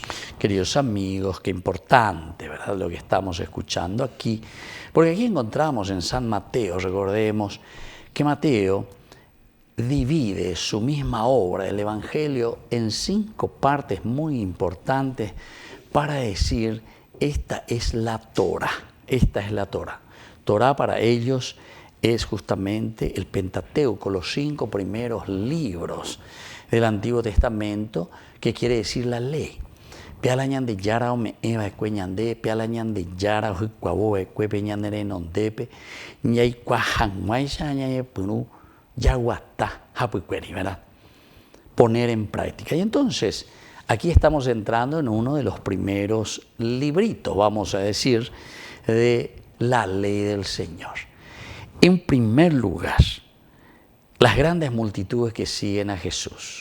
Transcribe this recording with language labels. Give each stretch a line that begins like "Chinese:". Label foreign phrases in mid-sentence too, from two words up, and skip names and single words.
Spanish: Queridos amigos, qué importante, ¿verdad?, lo que estamos escuchando aquí, porque aquí encontramos en San Mateo, recordemos que Mateo divide su misma obra, el Evangelio, en 5 partes muy importantes para decir, esta es la Torá, esta es la Torá. Torá para ellos es justamente el Pentateuco, los 5 primeros libros del Antiguo Testamento, que quiere decir la ley.
Guarani: Pealañan de yara o me eva ecueñande, pealañan de yara o cuabo ecuepeñandere nondepe, ñay cuajanguaisha ñay punu yaguatá hapucueri,
Spanish: ¿verdad? Poner en práctica. Y entonces, aquí estamos entrando en uno de los primeros libritos, vamos a decir, de la ley del Señor. En primer lugar, las grandes multitudes que siguen a Jesús.